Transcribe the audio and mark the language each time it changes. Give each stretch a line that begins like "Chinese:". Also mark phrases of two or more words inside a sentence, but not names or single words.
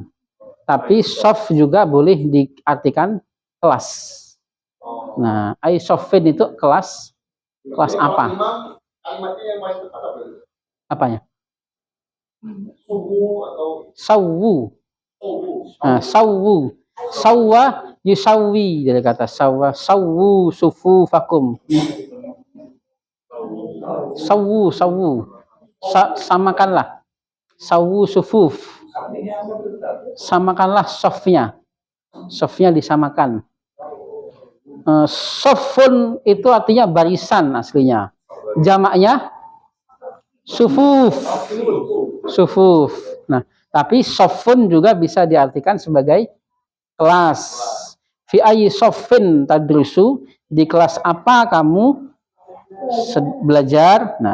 Indonesian: Tapi soft juga boleh diartikan kelas. Nah, sofin itu kelas apa? Apanya? Sawu. Nah,
Arabic: سووا سوى يسوي,
Indonesian: dari kata sawwa.
Arabic: سووا صفوفكم سووا. Samakanlah. سووا صفوف.
Indonesian: Samakanlah sofnya. Sofnya disamakan. Sofun itu artinya barisan aslinya. Jamaknya Sufuf. Sufuf. Nah, tapi sofun juga bisa diartikan sebagai kelas.
Arabic: في أي صف تدرس,
Indonesian: di kelas apa kamu belajar?